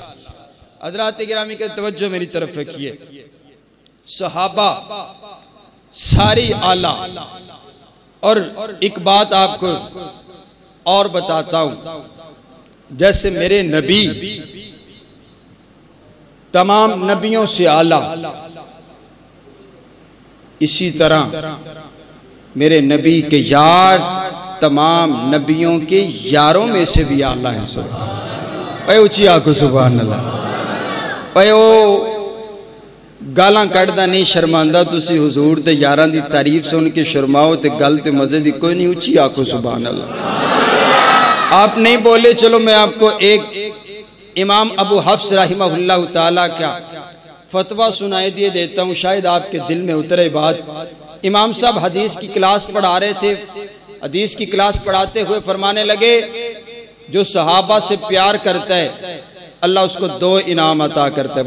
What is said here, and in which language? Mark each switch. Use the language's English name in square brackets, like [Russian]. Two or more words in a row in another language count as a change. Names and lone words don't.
[Urdu] حضرات گرامی کا توجہ میری طرف رکھیے، صحابہ ساری اعلیٰ، اور ایک بات آپ کو اور بتاتا ہوں، جیسے میرے نبی تمام نبیوں سے اعلیٰ، اسی طرح میرے نبی کے یار تمام نبیوں کے یاروں میں سے بھی اعلیٰ ہیں۔ اے اچھی آنکھوں سبحان اللہ، [Punjabi] اے او گالاں کڑدا نہیں شرماندہ تسی حضور تے یاران دی تعریف سن کے شرماؤ تے گل تے مزے دی کوئی نہیں، اچھی آنکھوں سبحان اللہ۔ [Urdu] آپ نہیں بولے، چلو میں آپ کو ایک امام ابو حفص رحمہ اللہ تعالیٰ کا فتویٰ سنائے دیے دیتا ہوں، شاید آپ کے دل میں اترے بات۔ امام صاحب حدیث کی کلاس پڑھا رہے تھے، حدیث کی کلاس پڑھاتے ہوئے فرمانے لگے جو صحابہ سے پیار کرتا ہے اللہ اس کو 2 انعام عطا کرتا ہے۔